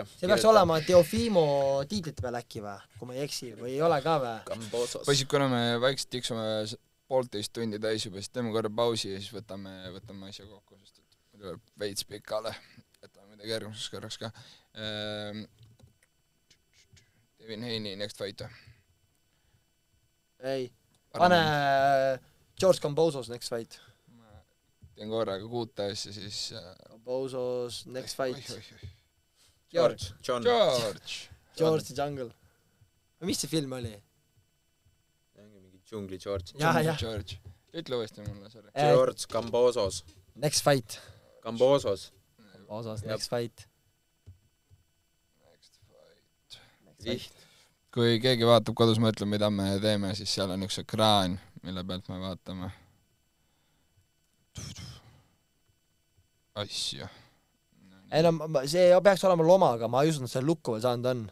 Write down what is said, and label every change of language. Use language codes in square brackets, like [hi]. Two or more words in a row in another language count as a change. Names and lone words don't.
[et] See peaks olema Teofimo tiitlite peal äkki või, kui ma ei eksi, või ei ole ka või? Kambosos. Poisid, kuna me vaikselt tiksume 1,5 tundi täis juba, siis teeme korra pausi ja siis võtame asja kokku, sest tuleb veits pikale. Võtame midagi järgmiseks korraks ka. [en] Devin Haney, next fight. [et] Ei, pane... George Kambosos [en] next fight. [et] Ma teen korraga kuut asja, siis... [en] Kambosos next fight. George the Jungle. [et] Mis see film oli? Mingi Džungli George. George. Ütle uuesti mulle, sorry. [en] George Kambosos. Next fight. Kambosos. Next fight. [et] Kui keegi vaatab kodus, mõtleb, mida me teeme, siis seal on üks ekraan, mille pealt me vaatame asju. Ei no, see peaks olema Lomaga, ma ei usunud, see lukku veel saanud on.